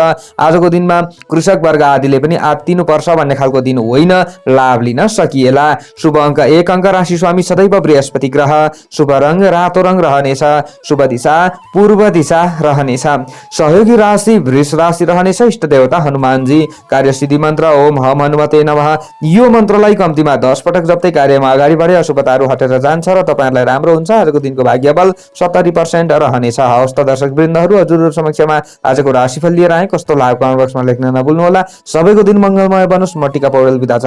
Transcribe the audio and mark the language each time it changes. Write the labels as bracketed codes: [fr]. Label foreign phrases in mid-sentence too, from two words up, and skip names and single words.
[ne] आजको दिनमा कृषक वर्ग आदिले पनि आत्तिनुपर्छ भन्ने खालको दिन होइन, लाभ लिन सकिएला। शुभ अङ्क 1 अङ्क, राशि स्वामी सदैव बृहस्पति ग्रह, शुभ रङ रातो रङ रहनेछ, शुभ दिशा पूर्व दिशा रहनेछ। सहयोगी राशि वृष राशि रहनेछ, इष्ट देवता हनुमानजी, कार्यसिद्धि मन्त्र [sa] ओम हम हनुमते नमः। [ne] यो मन्त्रलाई कम्तीमा 10 पटक जप्दै कार्यमा अगाडि बढे अशुभताहरू हटेर जान्छ र तपाईँहरूलाई राम्रो हुन्छ। आजको दिनको भाग्य बल 70% रहनेछ। हवस् त दर्शक वृन्दहरू, हजुरहरू समक्षमा आजको राशिफल लिएर आए। कस्तो लाग्यो कमेन्ट बक्समा लेख्न नभुल्नुहोला। सबैको दिन मङ्गलमय बनोस्। म टिका पौडेल बिदा चाहन्छु।